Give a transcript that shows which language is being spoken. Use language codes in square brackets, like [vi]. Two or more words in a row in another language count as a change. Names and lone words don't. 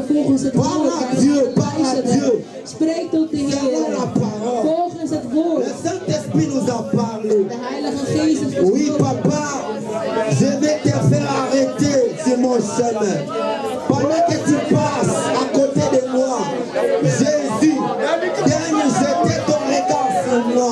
[nl] volgens het [fr] Parle [nl] woord. [fr] à Dieu, parle à Dieu. [nl] Spreek tot de [fr] Selon la [nl] Heer. [fr] parole. [nl] Volgens het woord. [fr] Le Saint-Esprit nous a parlé. [nl] De Heilige Geest heeft [fr] Oui, [nl] gesproken. [fr] papa, je vais te faire arrêter sur mon chemin. Pendant que tu passes à côté de moi, Jésus, viens jeter ton regard sur moi.